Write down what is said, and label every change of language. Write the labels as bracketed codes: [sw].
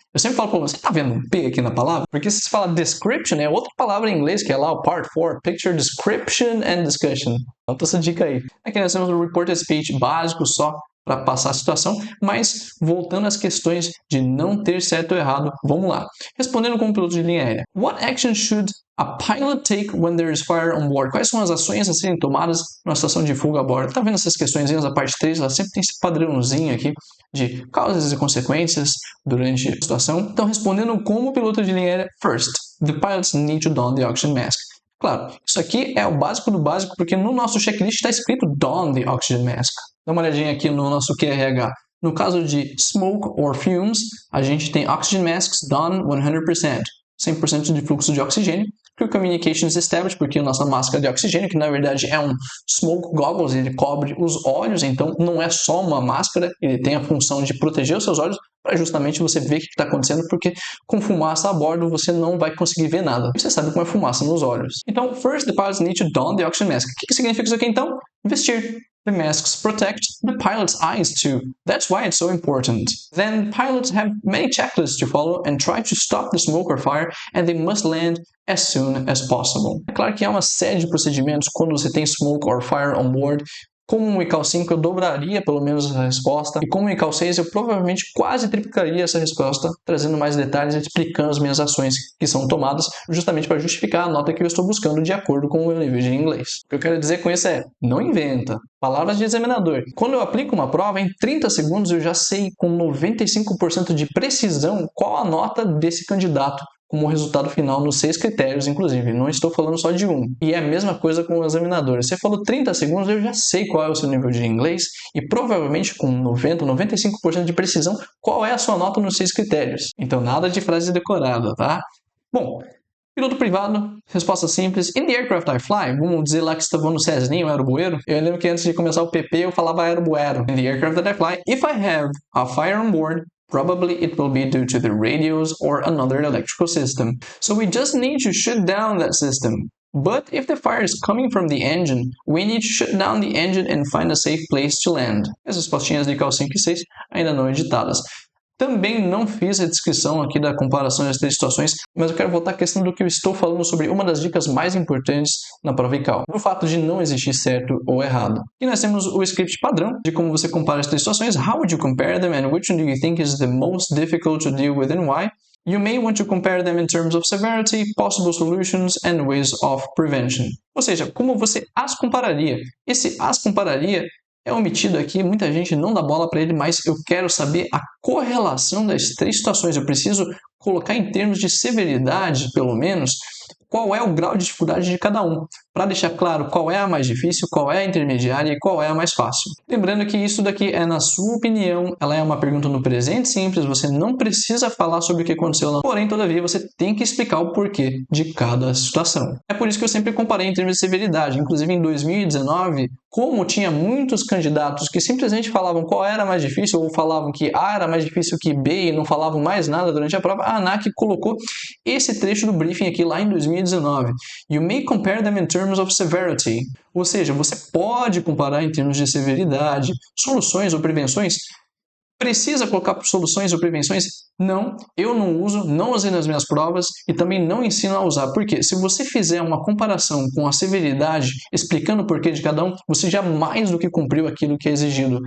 [pt] Eu sempre falo, pô, você tá vendo um P aqui na palavra? Porque se você fala description, é outra palavra em inglês, que é lá o [en] part 4, picture description and discussion. [pt] Então, essa dica aí. Aqui nós temos o reported speech básico só para passar a situação, mas voltando às questões de não ter certo ou errado, vamos lá. Respondendo como piloto de linha aérea. [en] What action should a pilot take when there is fire on board? [pt] Quais são as ações a serem tomadas numa situação de fuga a bordo? Tá vendo essas questõezinhas da parte 3? Ela sempre tem esse padrãozinho aqui de causas e consequências durante a situação. Então, respondendo como piloto de linha aérea, [en] first, the pilots need to don the oxygen mask. [pt] Claro, isso aqui é o básico do básico, porque no nosso checklist está escrito [en] don the oxygen mask. [pt] Dá uma olhadinha aqui no nosso QRH. No caso de smoke or fumes, a gente tem [en] oxygen masks done 100%. [pt] 100% de fluxo de oxigênio. [en] Crew Communications Established, [pt] porque a nossa máscara de oxigênio, que na verdade é um smoke goggles, ele cobre os olhos, então não é só uma máscara, ele tem a função de proteger os seus olhos para justamente você ver o que está acontecendo, porque com fumaça a bordo você não vai conseguir ver nada. Você sabe como é fumaça nos olhos. Então, [en] first the pilots need to don the oxygen mask. [pt] O que significa isso aqui então? Vestir. [en] The masks protect the pilot's eyes too. That's why it's so important. Then pilots have many checklists to follow and try to stop the smoke or fire, and they must land as soon as possible. [pt] É claro que há uma série de procedimentos quando você tem [en] smoke or fire on board. [pt] Como um ICAO 5 eu dobraria pelo menos essa resposta, e como um ICAO 6 eu provavelmente quase triplicaria essa resposta, trazendo mais detalhes e explicando as minhas ações que são tomadas, justamente para justificar a nota que eu estou buscando de acordo com o meu nível de inglês. O que eu quero dizer com isso é, não inventa. Palavras de examinador. Quando eu aplico uma prova, em 30 segundos eu já sei com 95% de precisão qual a nota desse candidato como resultado final nos 6 critérios, inclusive. Não estou falando só de um. E é a mesma coisa com o examinador. Você falou 30 segundos, eu já sei qual é o seu nível de inglês e provavelmente com 90, 95% de precisão, qual é a sua nota nos 6 critérios. Então, nada de frase decorada, tá? Bom, piloto privado, resposta simples. [en] In the aircraft I fly, [pt] vamos dizer lá que você está voando no Cessninha, o aerobueiro. Eu lembro que antes de começar o PP eu falava aerobuero. [en] In the aircraft that I fly, if I have a fire on board, probably it will be due to the radios or another electrical system. So we just need to shut down that system. But if the fire is coming from the engine, we need to shut down the engine and find a safe place to land. [pt] Essas respostinhas de ICAO 5 e 6 ainda não editadas. Também não fiz a descrição aqui da comparação das três situações, mas eu quero voltar à questão do que eu estou falando sobre uma das dicas mais importantes na prova ICAL, o fato de não existir certo ou errado. E nós temos o script padrão de como você compara as três situações, [en] how would you compare them and which one do you think is the most difficult to deal with and why? You may want to compare them in terms of severity, possible solutions, and ways of prevention. [pt] Ou seja, como você as compararia. Esse as compararia é omitido aqui, muita gente não dá bola para ele, mas eu quero saber a correlação das três situações. Eu preciso colocar em termos de severidade, pelo menos, qual é o grau de dificuldade de cada um, para deixar claro qual é a mais difícil, qual é a intermediária e qual é a mais fácil. Lembrando que isso daqui é na sua opinião, ela é uma pergunta no presente simples, você não precisa falar sobre o que aconteceu lá, porém, todavia, você tem que explicar o porquê de cada situação. É por isso que eu sempre comparei em termos de severidade, inclusive em 2019, como tinha muitos candidatos que simplesmente falavam qual era mais difícil, ou falavam que A era mais difícil que B e não falavam mais nada durante a prova, a ANAC colocou esse trecho do briefing aqui lá em 2019. [en] You may compare them in terms of severity. [pt] Ou seja, você pode comparar em termos de severidade, soluções ou prevenções. Precisa colocar soluções ou prevenções? Não, eu não uso, não usei nas minhas provas e também não ensino a usar. Porque se você fizer uma comparação com a severidade, explicando o porquê de cada um, você já mais do que cumpriu aquilo que é exigido.